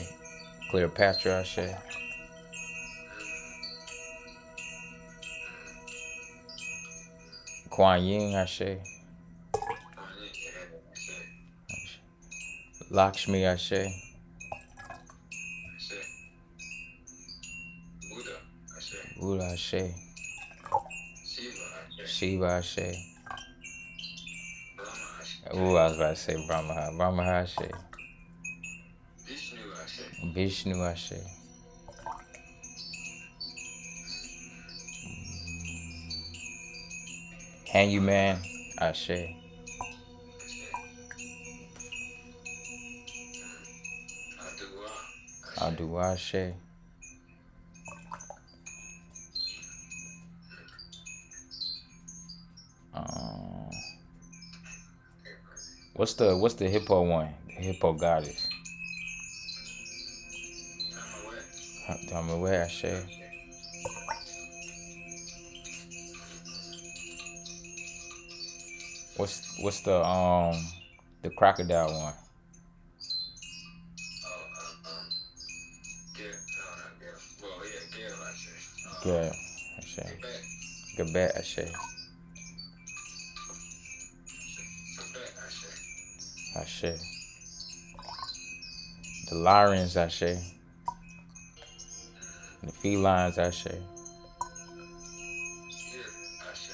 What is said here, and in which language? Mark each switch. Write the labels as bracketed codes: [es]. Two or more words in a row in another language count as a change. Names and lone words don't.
[en] Cleopatra, Ashe. Kuan Yin, Ashe. Lakshmi, Ashe. Buddha, Ashe. Shiva, Ashe. Ooh, I was about to say Brahma. Brahma, Ashe. Vishnu, Ashe. Can you, man? Ashe. Adu, Ashe. What's the hippo one? The hippo goddess. Dhamma, Ashe. What's the crocodile one? Yeah. Ashe. Quebec. Quebec, Ashe. Quebec, Ashe. Ashe. The Lyrians, Ashe. The felines, Ashe. Here, Ashe.